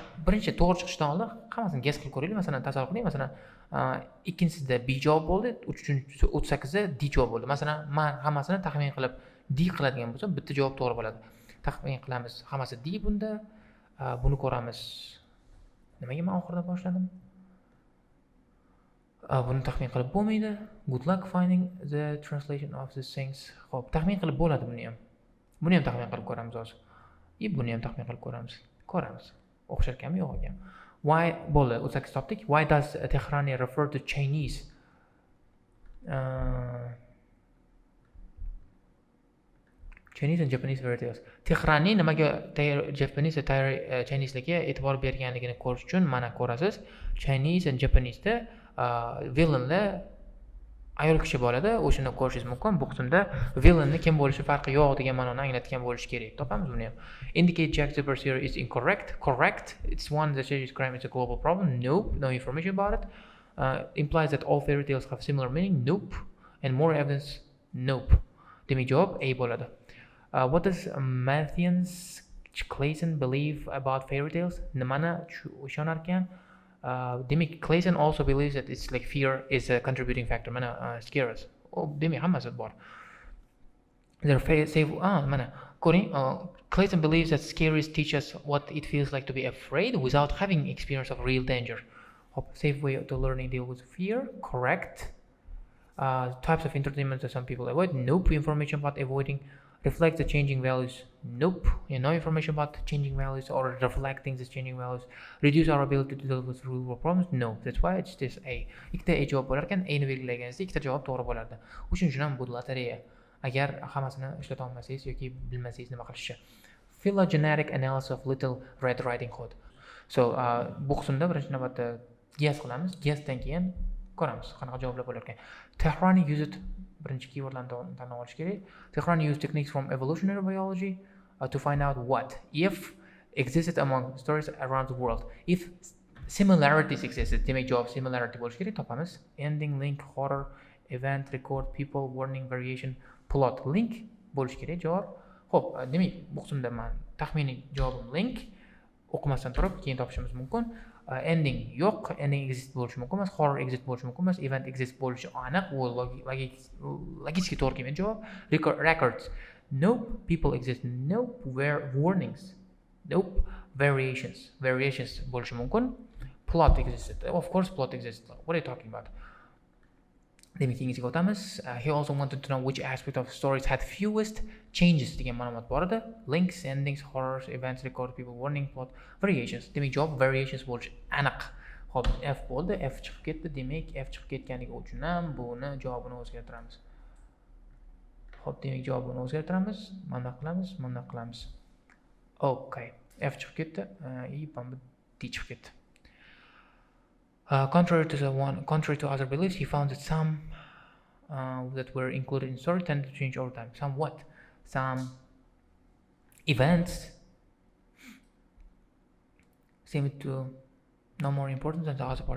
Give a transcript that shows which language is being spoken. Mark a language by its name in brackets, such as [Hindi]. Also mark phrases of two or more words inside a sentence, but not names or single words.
[Uzbek] Birinchi to'g'ri chiqishdan oldin hammasini guess qilib ko'raylik. Masalan, tasavvur qiling, masalan, ikkinchisida B javob bo'ldi, 38da D javob bo'ldi. Masalan, men hammasini taxmin qilib D qiladigan bo'lsam, bitta javob to'g'ri bo'ladi. Taxmin qilamiz, hammasi D bunda. Buni ko'ramiz. Nimaga men oxirida boshladim? Buni taxmin qilib bo'lmaydi. [English] Good luck finding the translation of these things. [Uzbek] Xo'p, taxmin qilib bo'ladi buni ham. Buni ham taxmin qilib ko'ramiz hozir. Buni ham taxmin qilib ko'ramiz. O'xshar ekanmi, yo'q ekan. Why bo'ldi? 38 topdik. [English] Why does Tehrani refer to Chinese? Chinese and Japanese variables. [Uzbek] Tehrani nimaga Japanese va Chinese'larga e'tibor berganligini ko'rish uchun mana ko'rasiz. [English] Chinese and Japanese'da villainlar [Uzbek] ayol kishi bo'ladi. O'shani ko'rishingiz mumkin. Bu qismda villainni kim bo'lishi farqi yo'q degan ma'noni anglatgan bo'lishi kerak. Topamiz buni ham. [English] Indicate Jack Zipper's theory is incorrect. Correct. It's one that says crime is a global problem. Nope. No information about it. Implies that all fairy tales have similar meaning. Nope. And more evidence. Nope. [Uzbek] Demak javob A bo'ladi. [English] What does Matthews Clayton believe about fairy tales? [Uzbek] Nimani ishonar ekan? Demak, [English] Clayton also believes that it's like fear is a contributing factor. Mana scare us. [Uzbek] Demak, hammasi bor. Mana ko'ring, [English] Clayton believes that scaries teach us what it feels like to be afraid without having experience of real danger. Safe way to learning deal with fear. Correct. Types of entertainment that some people avoid. Nope. Information about avoiding reflect the changing values. Nope. No information about changing values or reflecting the changing values. Reduce our ability to deal with real world problems. No. That's why it's this A. [Uzbek] Ikkita A javob bo'lar ekan, A'ni belgilaganingizda ikkita javob to'g'ri bo'lardi. O'shuning uchun ham bu lotereya. Agar hammasini ishlata olmasangiz yoki bilmasangiz nima qilishni. [English] Phylogenetic analysis of Little Red Riding Hood. So, [Uzbek] bu qismda birinchi navbatda guess qilamiz. Guessdan keyin ko'ramiz qanaqa javoblar bo'lar ekan. Tehrani used birinchi keywordlarni tanlab olish kerak. [English] Tehrani used techniques from evolutionary biology to find out what if existed among stories around the world. If similarities existed, [Uzbek] demak javob similarity bo'lishi kerak. Topamiz. [English] Ending, link, horror, event, record, people, warning, variation, plot. [Uzbek] Link bo'lishi kerak javob. Xo'p, demak bu qismda men taxminiy javobim link. O'qimasdan turib keyin topishimiz mumkin. Ending yo'q, [English] ending exist [Uzbek] bo'lishi mumkin emas, [English] horror exist [Uzbek] bo'lishi mumkin emas, [English] event exist [Uzbek] bo'lishi aniq, u logik to'g'ri kelgan javob. [English] Records, nope. People exist, nope. Warnings, nope. Variations [Uzbek] bo'lishi mumkin. [English] Plot exists, of course plot exists. What are you talking about? [Uzbek] Demak, keyingisiga o'tamiz. [English] He also wanted to know which aspect of stories had fewest changes [Uzbek] degan ma'lumot bor edi. [English] Links, endings, horrors, events, record, people, warning, plot, variations. [Uzbek] Demak, javob variations bo'lishi aniq. Xo'p, F bo'ldi, F chiqib ketdi. Demak, F chiqib ketganligi uchun ham buni javobini o'zgartiramiz. Xo'p, demak javobini o'zgartiramiz. Mana qilamiz. Okay. F chiqib ketdi. D chiqib ketdi. [English] Contrary to other beliefs, he found that some that were included in story tend to change over time. Some events seem to no more important than the other parts.